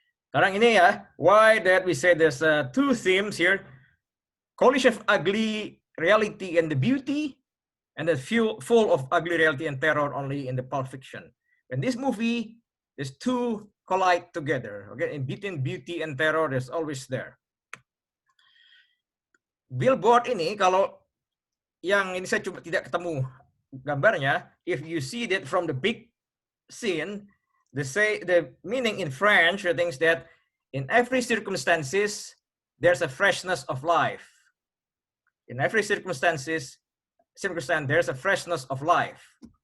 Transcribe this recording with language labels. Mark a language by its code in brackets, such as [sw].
[id] Sekarang ini ya, [en] why that we say there's two themes here: collision of ugly reality and the beauty, and the full of ugly reality and terror only in the Pulp Fiction. In this movie, there's two collide together. Okay, in between beauty and terror, there's always there. [id] Billboard ini kalau yang ini saya coba tidak ketemu gambarnya. [en] If you see that from the big scene, the meaning in French thinks that in every circumstances there's a freshness of life. In every circumstance there's a freshness of life.